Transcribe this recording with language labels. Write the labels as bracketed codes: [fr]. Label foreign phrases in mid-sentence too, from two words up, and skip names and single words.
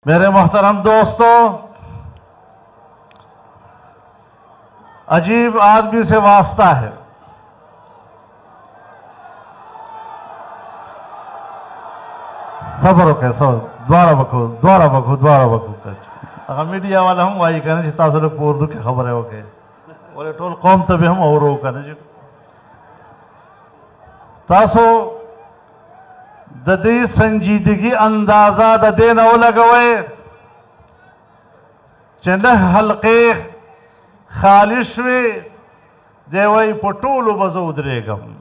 [ur] میرے محترم دوستو، عجیب آدمی سے واسطہ ہے. [ps] صبر وکړئ، دواړه بکو هغه میډیا والا هم وایي کنه چې تاسو له په اردو کې خبرې وکړئ، ولې ټول قوم ته به هم اورو کنه چې تاسو د دې سنجیدګي اندازه د دې نه ولګوئ چې نه حلقې خالي شوې، دی وایي په ټولو به زه ودرېږم،